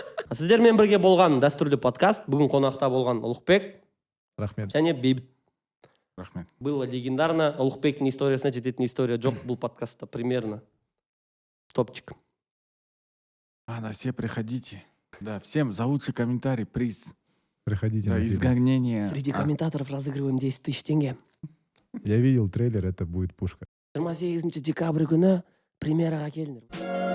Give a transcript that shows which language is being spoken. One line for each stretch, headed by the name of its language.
Kazakh: Сіздермен бірге болған дәстүрлі подкаст. Бүгін қонақта болған Ұлықбек Рахмет. және Бейбіт. Рахмет.
Russian: Было легендарно.
Kazakh: Ұлықбектің историясына жететін история жоқ бұл подкастта.
Russian: Примерно. Топчик. Да, все приходите. Да, всем за лучший комментарий приз. Приходите Да, на фильм. изгонение. Среди комментаторов разыгрываем 10 тысяч тенге. Я видел трейлер, это будет пушка.
Kazakh: 28 декабрь күні премьераға келіңдер.